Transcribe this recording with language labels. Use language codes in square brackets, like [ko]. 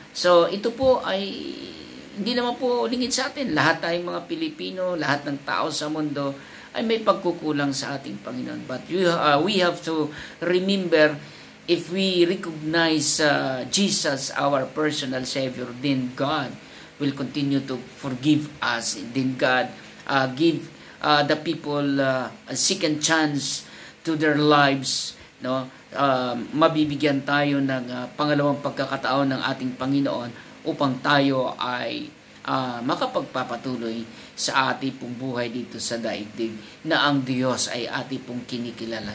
[tl] So ito po ay hindi naman po lingid sa atin. Lahat tayong mga Pilipino, lahat ng tao sa mundo ay may pagkukulang sa ating Panginoon. [en] But we have to remember, if we recognize Jesus, our personal Savior, then God will continue to forgive us. Then God give the people a second chance to their lives. [tl] No? Mabibigyan tayo ng pangalawang pagkakataon ng ating Panginoon upang tayo ay makapagpapatuloy sa ating pong buhay dito sa daigdig na ang Diyos ay ating pong kinikilala.